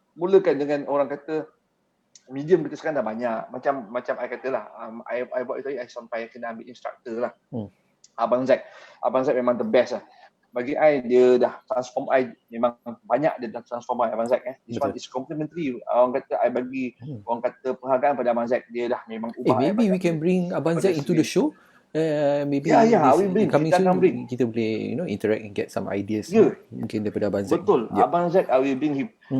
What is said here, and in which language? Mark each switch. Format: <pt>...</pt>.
<ms>mulakan dengan orang kata medium kita sekarang dah banyak. Macam I kata lah, I buat itu tadi, I sampai kena ambil instructor lah. Abang Zack memang</ms> <en>the best</en> <ms>lah. Bagi I, dia dah transform I, memang banyak dia dah transform I, Abang Zack.</ms> <en>This one is complementary.</en> <ms>Orang kata I bagi, orang kata penghargaan pada Abang Zack, dia dah memang ubah.</ms> <en>Maybe we can bring Abang Zack into the show. Maybe coming soon</en> <ms>kita boleh</ms> <en>interact and get some ideas</en> <ms>mungkin daripada Abang Zack. Betul.</ms> <en>Abang Zack, I will bring him.</en>